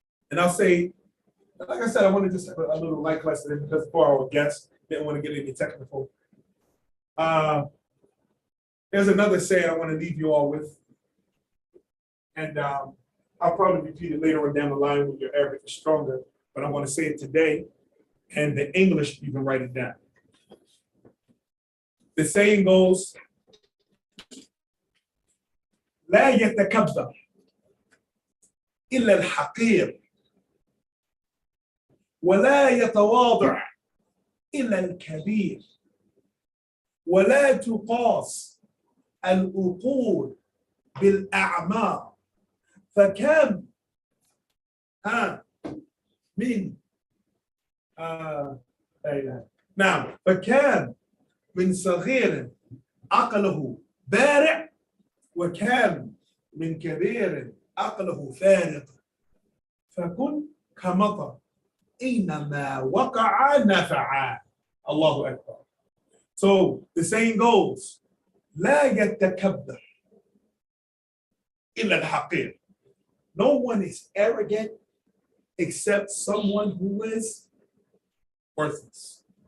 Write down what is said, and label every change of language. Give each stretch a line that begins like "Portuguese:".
English: And I'll say, like I said, I want to just have a little light lesson because for our guests, didn't want to get any technical. There's another saying I want to leave you all with. And I'll probably repeat it later on down the line when your Arabic is stronger, but I want to say it today. And the English, you can write it down.
Arabic: The saying goes, لا يتكبر إلا الحقير ولا يتواضع إلا الكبير ولا تقاس العقول بالأعمار فكم من نعم فكان من صغير عقله بارع وكان من كبير عقله فارغ فكن كمطر إنما وقع نفعا الله أكبر.
English: So the saying goes
Arabic: لا يتكبر إلا الحقير.
English: No one is arrogant except someone who is worthless.